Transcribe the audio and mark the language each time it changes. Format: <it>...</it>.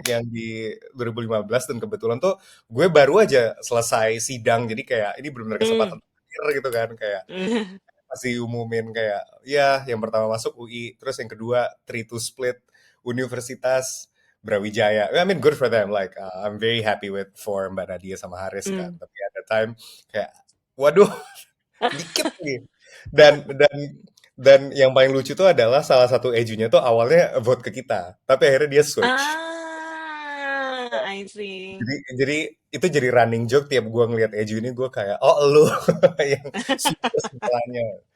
<id>Heeh. yang di 2015 dan kebetulan tuh gue baru aja selesai sidang jadi kayak ini benar-benar Mmm. kesempatan terakhir gitu kan kayak Mmm. masih umumin kayak ya yang pertama masuk UI terus yang kedua 3-2 split Universitas Brawijaya.</id> <en>I mean good for them like I'm very happy with for Mbak Nadia sama Haris kan. Mmm.</en> <id>Tapi</id> <en>at the time</en> <id>kayak waduh dikit nih. Dan dan yang paling lucu tuh adalah salah satu ejunya tuh awalnya vote ke kita, tapi akhirnya dia switch.</id> <en>Ah, I see.</en> <id>Jadi itu jadi running joke tiap gua ngelihat Eju ini gua kayak, "Oh, lu yang suka segalanya."</id>